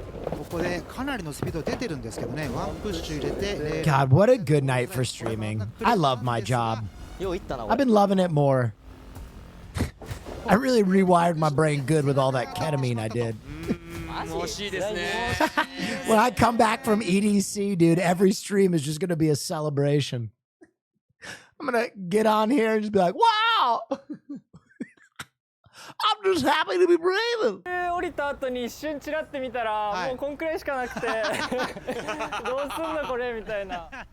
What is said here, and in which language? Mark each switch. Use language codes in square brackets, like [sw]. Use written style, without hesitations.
[ja] ここでかなりのスピード出てるんですけどね。ワンプッシュ入れて。 [en] God, what a good night for streaming. I love my job. I've been loving it more. I really rewired my brain good with all that ketamine I did. When I come back from EDC, dude, every stream is just going to be a celebration. I'm going to get on here and just be like, wow! I'm just happy to be breathing. [ja] 降りた後に一瞬チラって見たら、もうこんくらいしかなくて、どうすんのこれみたいな。